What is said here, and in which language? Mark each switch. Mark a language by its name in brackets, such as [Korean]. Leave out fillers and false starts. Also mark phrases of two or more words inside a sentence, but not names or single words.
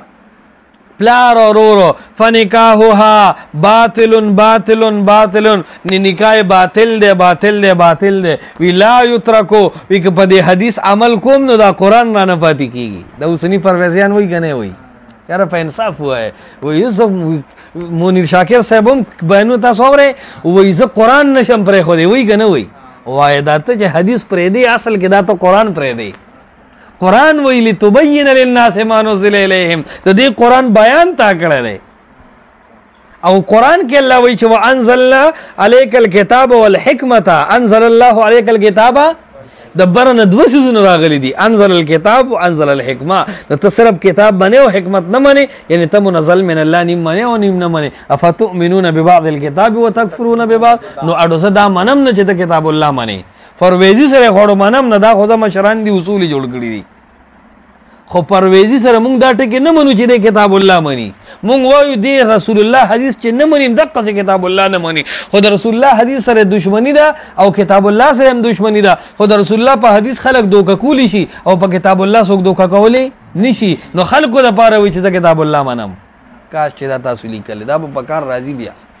[Pashto] پلار اور ورو [Arabic] فنکاحها باطل باطل باطل [Pashto] نکاح باطل دے باطل دے باطل دے وی لا یترکو وی که په دې حدیث عمل کوم نو دا قرآن را نه پاتې کیږي دا اوسني پرویزیان وایي که نه وایي یاره په انصاف ووایه وایي زه منیر شاکر صاحب هم بیانونه تاسو اورئ وایي زه قرآن نشم پرېښودی وایي که نه وایي وایه دا ته چې حدیث پرېږدی اصل کې دا ته قرآن پرېږدی قرآن وی [Arabic] لتبین للناس ما نزل الیہم [Pashto] د دې قرآن بیان تا کړی دی او قرآن کې الله وی چې [Arabic] وانزلنا علیک الکتاب والحکمت انزل الله علیک الکتاب [Pashto] د برنه دوه څیزونه راغلي دي [Arabic] انزل الکتاب وانزل الحکمه [Pashto] ته صرف کتاب باندې او حکمت نه منې یعنی ته [Arabic] منزل من الله [Pashto] نیم منې او نیم نه منې [Arabic] افتؤمنون ببعض الکتاب وتکفرون ببعض [Pashto] نو اډو زه دا منم نه چې ته کتاب الله منې پرویزی سره خوړو منم نه دا خو مشران دي اصول جوړ کړي دي خو پرویزی سره مونږ دا ټکي نه منو چې د کتاب الله مني مونږ وایو دی رسول الله حدیث چې نه منیم دقه چې کتاب الله نه مني خو د رسول الله حدیث سره دشمنی ده او کتاب الله سره هم دشمنی ده خو د رسول الله په حدیث خلک دوکه کولی شي او په کتاب الله څوک دوکه کولی نشي نو خلکو لپاره وایي چې زه کتاب الله منم کاش چې دا تاسو لیکلی دا به په کار راځي بیا